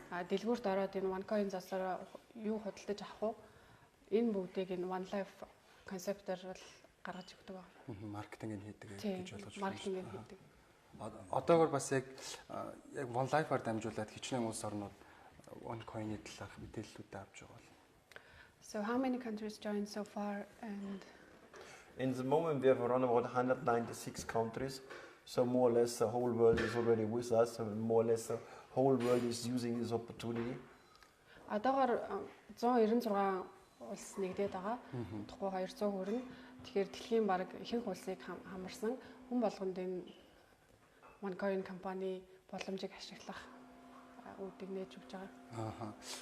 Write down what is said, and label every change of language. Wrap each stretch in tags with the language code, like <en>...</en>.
<mn>Дэлгүүрт ороод энэ OneCoin зоосоор юу худалдаж авах уу? Энэ бүгдийг энэ One Life концептээр бол гаргаж өгдөг байна. Маркетинг хийдэг гэж ойлгож байна. Маркетинг хийдэг. Одоогор бас яг One Life-аар дамжуулаад хичнээн улс орнууд OneCoin-ийн талаарх мэдээллүүд авч байгаа бол.</mn> <en>So how many countries joined so far and in the moment we have around about 196 countries. So more or less the whole world is already with us. So more or less the whole world is using this opportunity.</en> <mn>Одоогоор 196 улс нэгдээд байгаа. Тухайн 200 хүрнэ. Тэгэхээр дэлхийн баг ихэнх улсыг хамарсан хүн болгонд энэ OneCoin компани боломжийг ашиглах үүдийг нээж өгч байгаа.</mn>